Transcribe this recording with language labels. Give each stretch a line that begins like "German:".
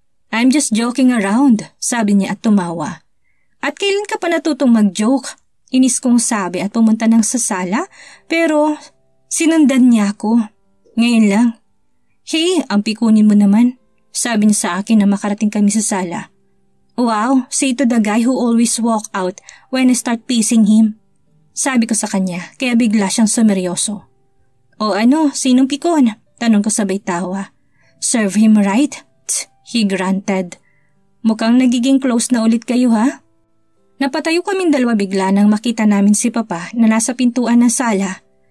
English: I'm just joking around,
Filipino: sabi niya at tumawa. At kailan ka pa natutong mag-joke? Inis kong sabi at pumunta ng sa sala pero sinundan niya ako. Ngayon lang. Hey, ang pikunin mo naman, sabi niya sa akin na makarating kami sa sala.
English: Wow, say to the guy who always walk out when I start pissing him.
Filipino: Sabi ko sa kanya kaya bigla siyang sumeryoso. O ano, sinong pikon? Tanong ko sabay tawa.
English: Serve him right? He grunted.
Filipino: Mukhang nagiging close na ulit kayo ha? Napatayo kaming dalawa bigla nang makita namin si Papa na nasa pintuan ng sala.